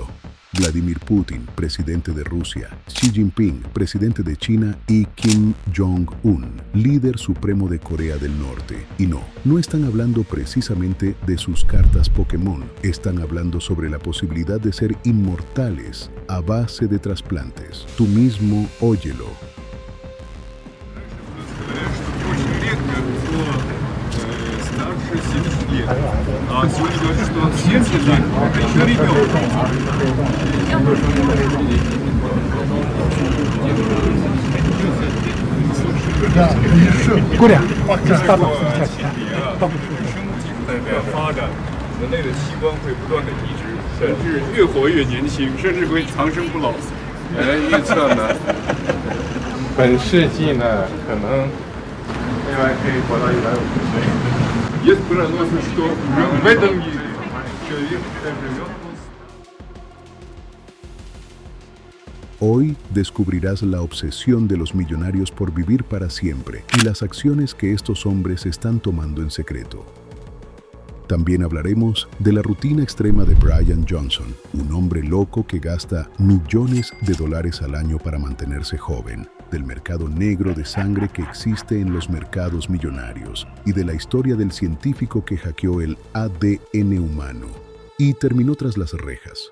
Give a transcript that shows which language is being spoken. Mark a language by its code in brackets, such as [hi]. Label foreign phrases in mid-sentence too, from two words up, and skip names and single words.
[es] Vladimir Putin, presidente de Rusia, Xi Jinping, presidente de China y Kim Jong-un, líder supremo de Corea del Norte. Y no están hablando precisamente de sus cartas Pokémon, están hablando sobre la posibilidad de ser inmortales a base de trasplantes. Tú mismo óyelo. [ru] А сегодня говорят, что 70 лет, это еще ребенок. Да, еще. Куря. [zh] 发展，人类的器官会不断的移植，甚至越活越年轻，甚至会长生不老。预测呢，本世纪呢，可能未来可以活到150岁。 [ru] Есть прогнозы, что в этом мире человек живет. [es] Hoy descubrirás la obsesión de los millonarios por vivir para siempre y las acciones que estos hombres están tomando en secreto. También hablaremos de la rutina extrema de Brian Johnson, un hombre loco que gasta millones de dólares al año para mantenerse joven, del mercado negro de sangre que existe en los mercados millonarios y de la historia del científico que hackeó el ADN humano y terminó tras las rejas.